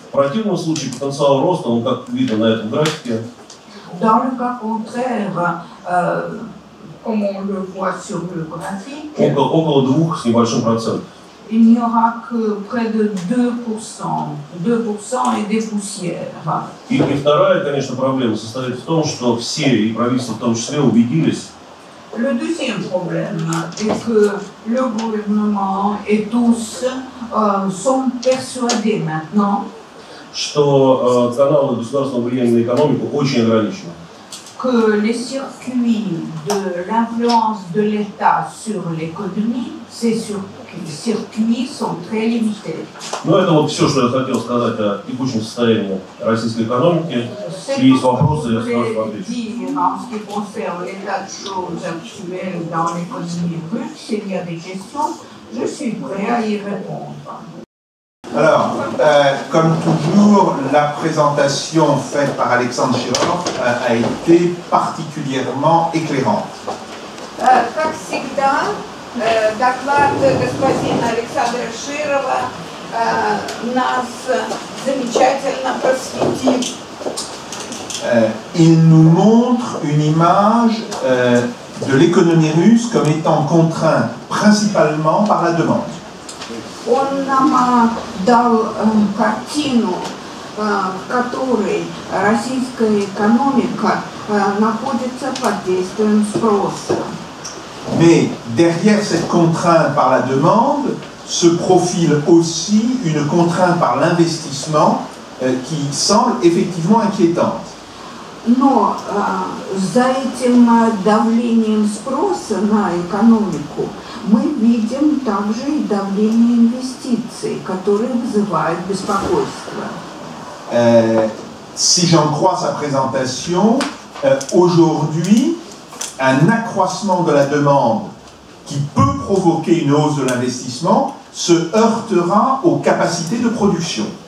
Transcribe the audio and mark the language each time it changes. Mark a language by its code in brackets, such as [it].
[ru] В противном случае потенциал роста, он как видно на этом графике, [fr] Dans le cas contraire, comme on le voit sur le graphique, [ru] около 2 с небольшим процентом. [fr] il n'y aura que près de 2% et des poussières. [ru] И вторая, конечно, проблема состоит в том, что все, и правительство в том числе, убедились, [fr] Le deuxième problème est que le gouvernement et tous sont persuadés maintenant [ru] что каналы государственного влияния на экономику очень ограничены. [fr] que les circuits de l'influence de l'État sur l'économie, ces circuits sont très limités. [ru] Ну, это вот все, что я хотел сказать о текущем состоянии российской экономики. Если есть вопросы, я с вами отвечу. [fr] En ce qui concerne l'état de choses actuel dans l'économie russe, s'il y a des questions, je suis prêt à y répondre. Alors, comme toujours, la présentation faite par Alexandre Chirov a été particulièrement éclairante. [ru] Как всегда, доклад господина Александра Широва нас замечательно просветил. [fr] Il nous montre une image de l'économie russe comme étant contrainte principalement par la demande. [ru] Он нам дал картину, в которой российская экономика находится под действием спроса. [fr] Mais derrière cette contrainte par la demande se profile aussi une contrainte par l'investissement qui semble effectivement inquiétante. [ru] Но за этим давлением спроса на экономику мы видим также и давление инвестиций, которые вызывают беспокойство. [fr] Si j'en crois sa présentation, aujourd'hui, un accroissement de la demande qui peut provoquer une hausse de l'investissement se heurtera aux capacités de production.